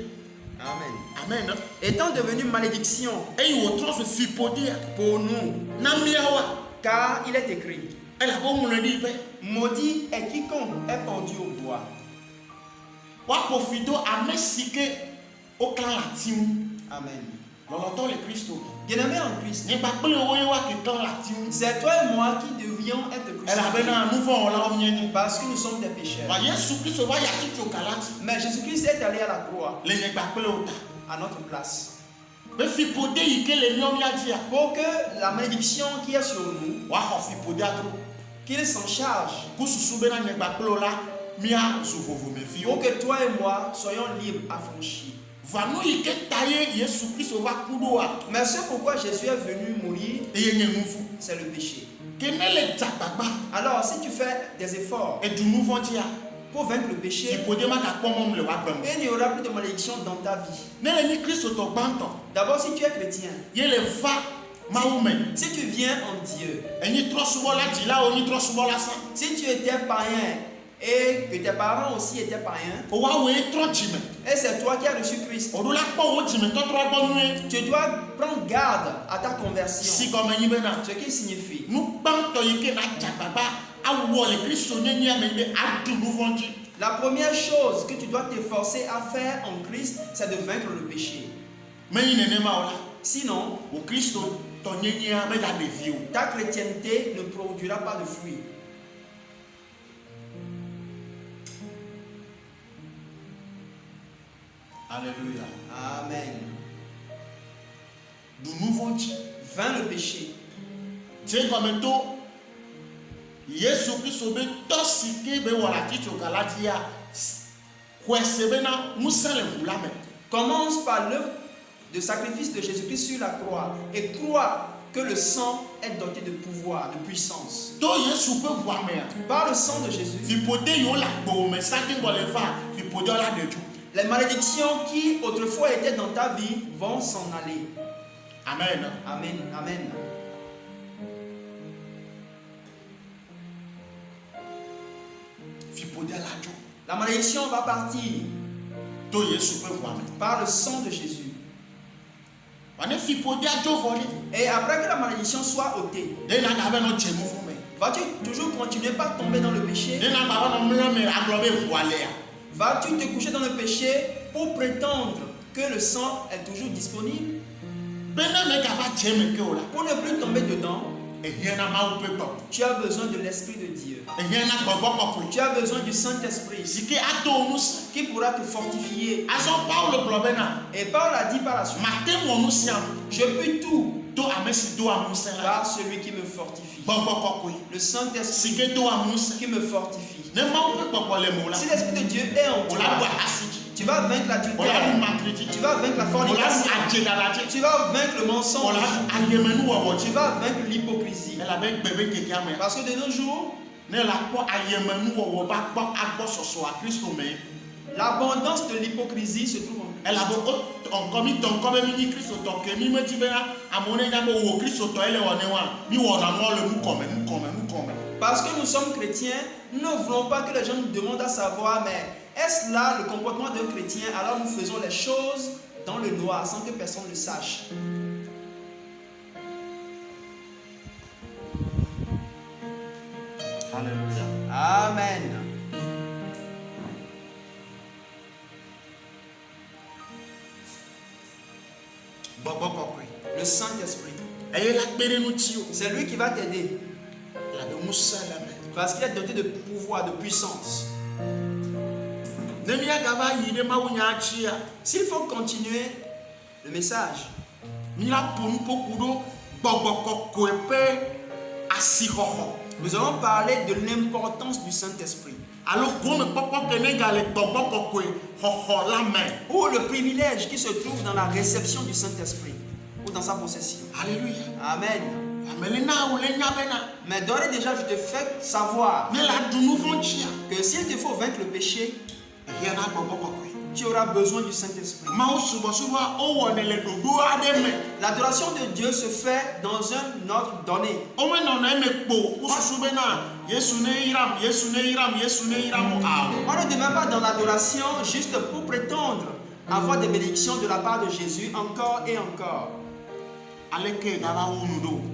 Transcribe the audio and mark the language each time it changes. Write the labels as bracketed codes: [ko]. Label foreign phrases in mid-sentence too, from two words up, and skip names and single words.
[fr] Amen. Amen. Étant devenu malédiction [ee] Eye wòtrɔ zu fiƒodea [fr] pour nous, [ee] na míawoa. [fr] car il est écrit, [ee] Elabe woŋlɔe ɖi be [fr] maudit est quiconque est pendu au bois. [ee] woaƒo fi do ame si ke woklã le ati ŋu. Amen. Lɔlɔtɔ le Kristo. [fr] Bien-aimé en Christ, [ee] Nye kpakple woe woake klã le ati ŋu. [fr] c'est toi et moi qui devions être crucifiés [ee] Elabena nu vɔ̃ wɔlawo míenye. [fr] parce que nous sommes des pécheurs. [ee] Ma Yesu Kristo va yi atitso kalati [fr] Mais Jésus-Christ est allé à la croix [ee] le nye kpakple wo ta. [fr] à notre place [ee] Be fiƒode yi ke le míawo mía dzia [fr] pour que la malédiction qui est sur nous, [ee] woaxɔ fiƒodea dro. [fr] qu'il s'en charge, [ee] Ku susu bena nye kpakple wo la míazu vovomeviwo. [fr] pour que toi et moi soyons libres, affranchis. [ee] Va nu yi ke ta ye Yesu Kristo va ku ɖoa [fr] Mais ce pourquoi Jésus est venu mourir, [ee] eye nye nu fu. [fr] c'est le péché. [ee] Ke ne le dza gbagba [fr] Alors, si tu fais des efforts [ee] eɖu nu vɔ̃ dzia [fr] pour vaincre le péché, [ee] fiƒode magakpɔ mɔm le woagbe me. [fr] il n'y aura plus de malédiction dans ta vie. [ee] Ne le nyi Kristotɔ gbãtɔ [fr] D'abord, si tu es chrétien, [ee] ye le va Mawu me. [fr] si tu viens en Dieu, [ee] Enyi trɔsubɔla dzilawo nyi trɔsubɔla sa. [fr] si tu étais païen et que tes parents aussi étaient païens, [ee] Woawoe trɔ dzime. [fr] et c'est toi qui as reçu Christ, [ee] Woɖo la kpɔ wo dzimetɔtrɔ gbɔ nyuie. [fr] tu dois prendre garde à ta conversion. [ee] Si gɔme nyi bena [fr] Ce qui signifie, [ee] nu gbãtɔ yi ke na dza gbagba awɔ le Kristo nyenyea me be aɖu nu vɔ̃ dzi. [fr] la première chose que tu dois t'efforcer à faire en Christ, c'est de vaincre le péché. [ee] Menyi nenema o la. [fr] Sinon, [ee] Wo Kristo tɔ nyenyea megaɖe vi o. [fr] ta chrétienté ne produira pas de fruits. Alléluia. Amen. [ee] Ɖu nu vɔ̃ dzi. [fr] Vainc le péché. [ee] Tse gɔme to Yesu Kristo be tɔ si ke be wɔ le atitso gala dzia xɔe se bena ŋusẽ le ʋu la me. [fr] Commence par l'œuvre de sacrifice de Jésus-Christ sur la croix et crois que le sang est doté de pouvoir, de puissance. [ee] To Yesu ƒe ʋua mea [fr] Par le sang de Jésus, [ee] fiƒode yiwo le agbowo me sake ŋgɔ le va fiƒodea la ɖe dzo. [fr] les malédictions qui autrefois étaient dans ta vie vont s'en aller. Amen. Amen. Amen. [ee] Fiƒodea la dzo. [fr] La malédiction va partir [ee] To Yesu ƒe ʋua me. [fr] par le sang de Jésus. [ee] Wane fiƒodea dzo vɔ ɖi. [fr] Et après que la malédiction soit ôtée, [ee] Ne na gave nɔ dze nu vɔ me. [fr] vas-tu toujours continuer par tomber dans le péché? [ee] Ne na gave nɔ mlɔ me agblɔ be ʋua lea. [fr] Vas-tu te coucher dans le péché pour prétendre que le sang est toujours disponible? [ee] Be ne megava dze me ke o la. [fr] Pour ne plus tomber dedans, [ee] Ehiãna Mawu ƒe gbɔ. [fr] tu as besoin de l'Esprit de Dieu. [ee] Ehiãna gbɔgbɔ kɔkɔe. [fr] Tu as besoin du Saint-Esprit [ee] Si ke ato wo ŋusẽ. [fr] qui pourra te fortifier. [ee] Azɔ Paulo gblɔ bena [fr] Et Paul a dit par la suite, [ee] mate wɔ nu sia [fr] je puis tout [ee] to ame si do amusẽ la. [fr] par celui qui me fortifie. [ee] Gbɔgbɔ kɔkɔe. [fr] Le Saint-Esprit [ee] Si ke do amusẽ. [fr] qui me fortifie. [ee] Ne Mawu ƒe gbɔgbɔ le mo la. [fr] Si l'Esprit de Dieu est en [ee] O la ɖu [fr] toi, [ee] ahasi dzi. [fr] tu vas vaincre [ee] O la [fr] l'adultère, [ee] ɖu makridzi dzi. [fr] tu vas vaincre la [ee] O la ɖu [fr] fornication, [ee] adzedala dzi. [fr] tu vas vaincre le [ee] O [fr] mensonge, [ee] la ɖu ayemenu wɔwɔ dzi. [fr] tu vas vaincre l'hypocrisie. [ee] Elabe gbe be kekea me. [fr] Parce que de nos jours, [ee] ne la kpɔ ayemenu wɔwɔ ba gbɔ agbɔsɔsɔ a Kristo me. [fr] L'abondance de l'hypocrisie se trouve en Christ. [ee] Elabo encore mi tɔn kɔ bɛ mi nyi Kristo tɔ ke mi me di bena amewo ne nya be wo Kristo tɔ ele wɔ ne wa mi wɔna nua le nu kɔme. [fr] Parce que nous sommes chrétiens, nous ne voulons pas que les gens nous demandent à savoir, mais est-ce là le comportement d'un chrétien? Alors nous faisons les choses dans le noir sans que personne ne le sache. Alléluia. Amen. [ee] Gbɔgbɔ kɔkɔe. [fr] Le Saint-Esprit, [ee] Eye la kpe ɖe ŋuti o. [fr] c'est lui qui va t'aider [ee] Elabe ŋusẽ le me. [fr] parce qu'il est doté de pouvoir, de puissance. [ee] Ne míagava yi ɖe mawunya dzia, [fr] S'il faut continuer le message, [ee] míaƒo nuƒoƒo ɖo gbɔgbɔ kɔkɔe ƒe asixɔxɔ. [fr] nous allons parler de l'importance du Saint-Esprit [ee] Alo gomekpɔkpɔ ke ne gale gbɔgbɔ kɔkɔe xɔxɔ la me. [fr] ou le privilège qui se trouve dans la réception du Saint-Esprit ou dans sa possession. Alléluia. Amen. [ee] Amelena wo le nya bena [fr] Mais d'ores et déjà, je te fais savoir [ee] ne la ɖu nu vɔ̃ dzia. [fr] que s'il te faut vaincre le péché, [ee] Ehiana gbɔgbɔ kɔkɔe. [fr] tu auras besoin du Saint-Esprit. [ee] Mawu subɔsubɔa wowɔnɛ le ɖoɖo aɖe me. [fr] L'adoration de Dieu se fait dans un ordre donné. [ee] Womenɔnɔ eme kpo wo susu bena Yesu ne yram, Yesu ne yram, Yesu ne yram o. [fr] On ne demeure pas dans l'adoration juste pour prétendre avoir des bénédictions de la part de Jésus encore et encore. [ee] Aleke gava wo nu ɖo.